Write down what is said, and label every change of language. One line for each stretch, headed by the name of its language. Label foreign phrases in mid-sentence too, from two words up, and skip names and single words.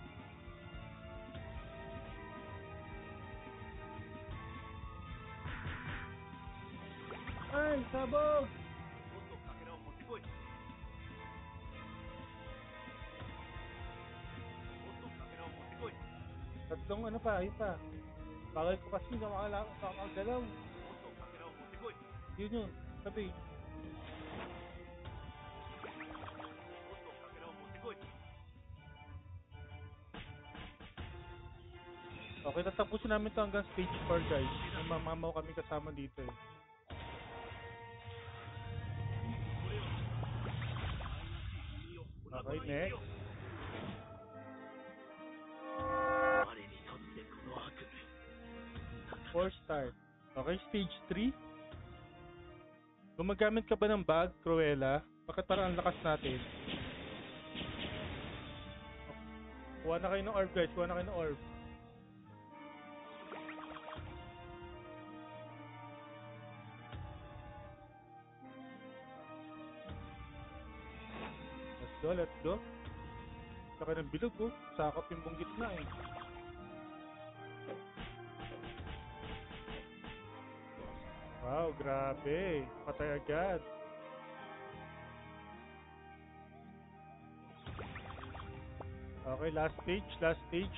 Filipino: Ay, sabog!
Japanese: もっとかけらを持ってこい。もっとかけらを持ってこい。
Filipino: Tatlong pa, ayun pa. Bakit ko kasi nakakagalaw.
Japanese: もっとかけらを持ってこい。
Filipino: Yun, sabi.
Japanese: もっとかけらを持ってこい。
Filipino: Okay, tatapusin namin to hanggang stage 4, guys. May mamamaw kami kasama dito eh. Okay, next.
Japanese: 我にとってこの悪夢。
English: 4 start. Okay, stage 3.
Filipino: Gumagamit ka ba ng bag, Cruella? Bakit parang ang lakas natin? Kuha na kayo ng orb, guys. Kuha na kayo ng orb.
English: Let's go.
Filipino: Saka ng bilog, oh. Sakop yung buong gitna, eh. Wow, grabe. Patay agad. Okay, last stage.